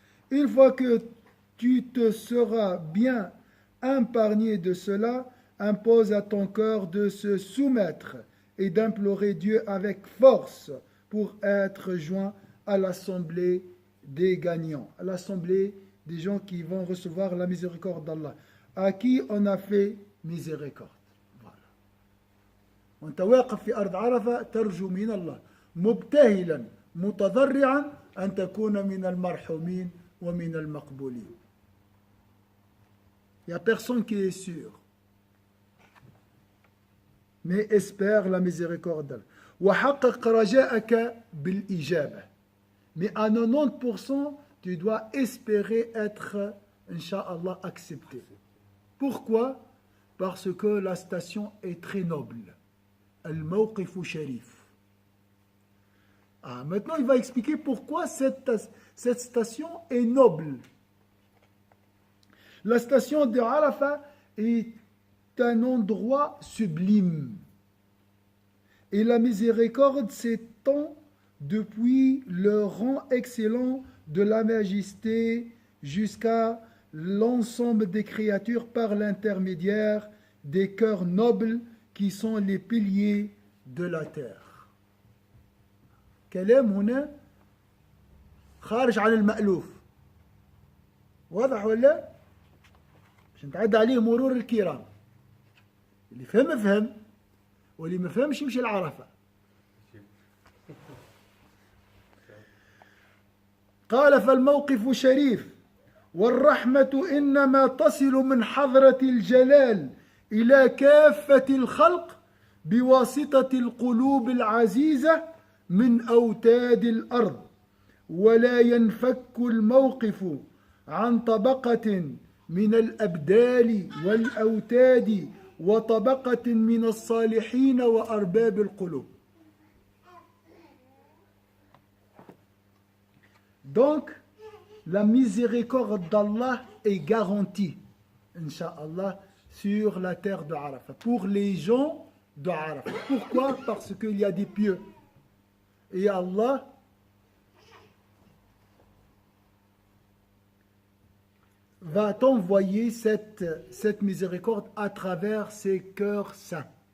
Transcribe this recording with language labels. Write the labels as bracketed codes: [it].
[fr] Une fois que tu te seras bien épargné de cela, impose à ton cœur de se soumettre et d'implorer Dieu avec force pour être joint à l'assemblée des gagnants, à l'assemblée des gens qui vont recevoir la miséricorde d'Allah, à qui on a fait miséricorde. Voilà. [ar] وانت واقف في أرض عرفة ترجو من الله مبتهلا متضرعا أن تكون من المرحومين ومن المقبولين. [fr] Il n'y a personne qui est sûr, mais espère la miséricorde d'Allah. [ar] وحقق رجاءك بالإجابة. [fr] Mais à 90%, tu dois espérer être, Inch'Allah, accepté. Pourquoi? Parce que la station est très noble. [ar] Al-Mawqifu Sharif. [fr] Maintenant, il va expliquer pourquoi cette station est noble. La station de Arafat est un endroit sublime. Et la miséricorde s'étend depuis le rang excellent de la majesté jusqu'à l'ensemble des créatures par l'intermédiaire des cœurs nobles qui sont les piliers de la terre. [ar] كلام هنا خارج عن المألوف. واضح ولا؟ مش نتعدى عليه مرور الكرام. اللي فهم فهم واللي ما فهمش يمشي العرفة. قال فالموقف شريف والرحمة إنما تصل من حضرة الجلال إلى كافة الخلق بواسطة القلوب العزيزة من أوتاد الأرض ولا ينفك الموقف عن طبقة من الأبدال والأوتاد وطبقة من الصالحين وأرباب القلوب. [fr] Donc, la miséricorde d'Allah est garantie, Inch'Allah, sur la terre de Arafat, pour les gens de Arafat. Pourquoi? Parce qu'il y a des pieux. Et Allah va t'envoyer cette miséricorde à travers ses cœurs saints.